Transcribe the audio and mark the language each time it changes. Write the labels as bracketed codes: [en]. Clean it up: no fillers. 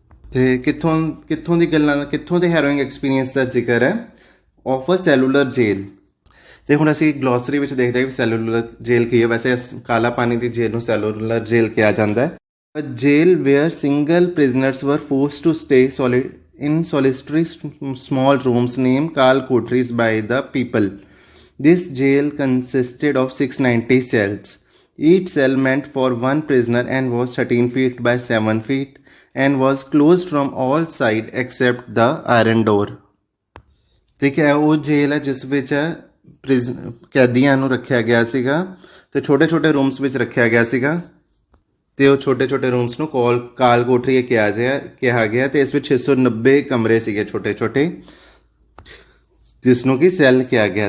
[pa] ਅਤੇ ਕਿੱਥੋਂ ਦੀ ਗੱਲਾਂ, ਕਿੱਥੋਂ ਦੇ ਹੈਰੋਇੰਗ ਐਕਸਪੀਰੀਅੰਸ ਦਾ ਜ਼ਿਕਰ ਹੈ? [en] Of a cellular jail. [pa] ਅਤੇ ਹੁਣ ਅਸੀਂ ਗਲੋਸਰੀ ਵਿੱਚ ਦੇਖਦੇ ਹਾਂ ਕਿ ਸੈਲੂਲਰ ਜੇਲ ਕੀ ਹੈ। ਵੈਸੇ ਕਾਲਾ ਪਾਣੀ ਦੀ ਜੇਲ ਨੂੰ ਸੈਲੂਲਰ ਜੇਲ ਕਿਹਾ ਜਾਂਦਾ ਹੈ। [en] A jail where single prisoners were forced to stay in solitary small rooms named Kal Kothris by the people. This jail consisted of 690 cells. Each cell meant for one prisoner and was 13 feet by 7 feet and was closed from all sides except the iron door। [pa] ਠੀਕ ਹੈ, ਉਹ ਜੇਲ੍ਹ ਹੈ ਜਿਸ ਵਿੱਚ ਕੈਦੀਆਂ ਨੂੰ ਰੱਖਿਆ ਗਿਆ ਸੀਗਾ ਅਤੇ ਛੋਟੇ ਛੋਟੇ ਰੂਮਸ ਵਿੱਚ ਰੱਖਿਆ ਗਿਆ ਸੀਗਾ। ਅਤੇ ਉਹ ਛੋਟੇ ਛੋਟੇ ਰੂਮਸ ਨੂੰ ਕਾਲ ਕੋਠਰੀ ਕਿਹਾ ਗਿਆ। ਅਤੇ ਇਸ ਵਿੱਚ 690 ਕਮਰੇ ਸੀਗੇ ਛੋਟੇ ਛੋਟੇ, ਜਿਸ ਨੂੰ ਕਿ ਸੈੱਲ ਕਿਹਾ ਗਿਆ।